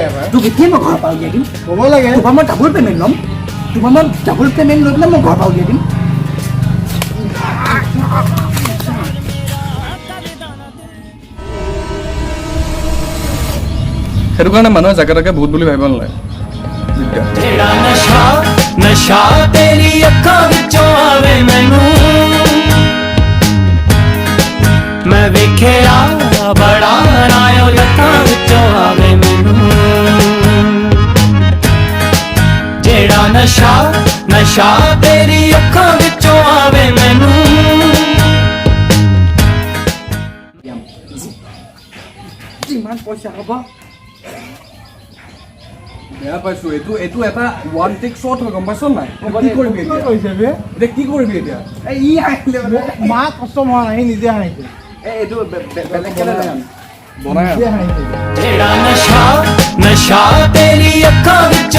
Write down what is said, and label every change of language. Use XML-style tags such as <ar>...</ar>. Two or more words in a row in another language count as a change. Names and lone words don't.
<as>তোক এতিয়াই মই ঘৰৰ পৰা উলিয়াই দিম হ'ব লাগে তোমাৰ মই</as> <en>double payment</en> <as>ল'ম তোমাৰ মই</as> <en>double payment</en> <as>লৈ পেলাই মই ঘৰৰ পৰা উলিয়াই দিম সেইটো কাৰণে মানুহে জাকে তাকে ভূত বুলি ভাবিব নালাগে</as> <pa>ਜਿਹੜਾ ਨਸ਼ਾ ਤੇਰੀ ਅੱਖਾਂ ਵਿੱਚੋਂ ਆਵੇ ਮੈਨੂੰ ਮੈਂ ਵੇਖਿਆ ਬੜਾ ਰਾਇਓ ਲੱਖਾਂ ਵਿੱਚੋਂ ਆਵੇ ਮੈਨੂੰ ਜਿਹੜਾ ਨਸ਼ਾ ਤੇਰੀ ਅੱਖਾਂ ਵਿੱਚੋਂ ਆਵੇ ਮੈਨੂੰ</pa> <as>যিমান পইচা হ'ব বেয়া পাইছোঁ এইটো এটা</as> <en>one take shot</en> <as>হয় গম পাইছ নাই কি কৰিবি এতিয়া কি কৰিবি এতিয়া ই আহিলে মা কষ্ট হোৱা নাই নিজে হাঁহিছে এইটো বেলেগ কেনে বনাই</as> <pa>ਜਿਹੜਾ ਨਸ਼ਾ ਤੇਰੀ ਅੱਖਾਂ</pa>